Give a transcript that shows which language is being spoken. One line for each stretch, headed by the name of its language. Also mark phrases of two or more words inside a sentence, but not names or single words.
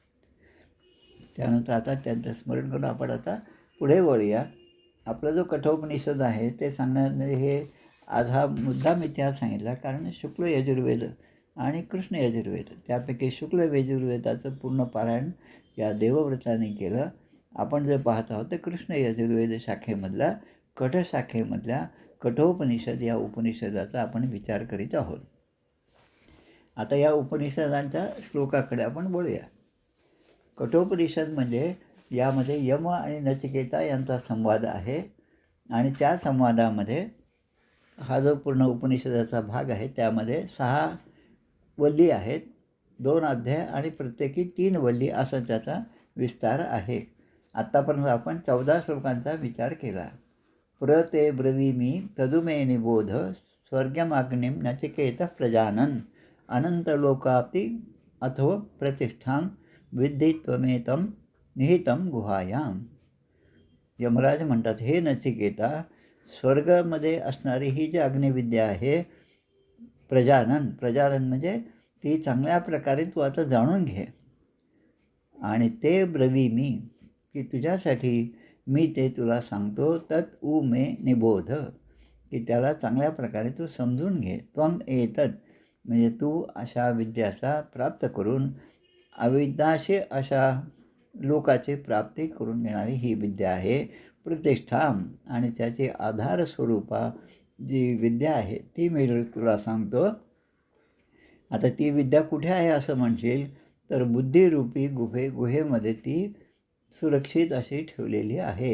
Marathi: त्यानंतर आता त्यांचं स्मरण करून आपण आता पुढे वळूया. आपला जो कठोपनिषद आहे ते सांगण्यामध्ये हे आज हा मुद्दाम इतिहास सांगितला कारण शुक्ल यजुर्वेद आणि कृष्ण यजुर्वेद त्यापैकी शुक्ल यजुर्वेदाचं पूर्ण पारायण या देवव्रताने केलं. आपण जे पाहत आहोत तर कृष्ण यजुर्वेद शाखेमधला कठशाखेमधल्या कठोपनिषद या उपनिषदाचा आपण विचार करीत आहोत. आता या उपनिषदांच्या श्लोकाकडे आपण बोलूया. कठोपनिषद म्हणजे यामध्ये यम आणि नचिकेता यांचा संवाद आहे आणि त्या संवादामध्ये हा जो पूर्ण उपनिषदाचा भाग आहे त्यामध्ये 6 वल्ली आहेत, 2 अध्याय आणि प्रत्येकी 3 वल्ली असा त्याचा विस्तार आहे. आत्तापर्यंत आपण 14 श्लोकांचा विचार केला.
Sanskrit: ते ब्रवीमि तदुमे निबोध स्वर्गमाग्निं नचिकेतः प्रजानन अनंतलोकाप्ति अथो प्रतिष्ठां विद्धि त्वमेतं निहितं गुहायाम.
Marathi: यमराज म्हणतात, हे नचिकेता, स्वर्गामध्ये असणारी ही जी अग्निविद्या आहे प्रजानन म्हणजे ती चांगल्या प्रकारे तू आता जाणून घे. आणि
Sanskrit: ते ब्रवीमि
Marathi: की तुझ्यासाठी मी ते तुला सांगतो.
Sanskrit: तत् उ मे निबोध
Marathi: की त्याला चांगल्या प्रकारे तू समजून घे.
Sanskrit: त्वम एतत्
Marathi: म्हणजे तू अशा विद्याचा प्राप्त करून अविद्याशे अशा लोकाची प्राप्ती करून घेणारी ही विद्या आहे. प्रतिष्ठाम आणि त्याची आधार स्वरूपा जी विद्या आहे ती मी तुला सांगतो. आता ती विद्या कुठे आहे असं म्हणशील तर बुद्धिरूपी गुहेमध्ये ती सुरक्षित अशी ठेवलेली आहे.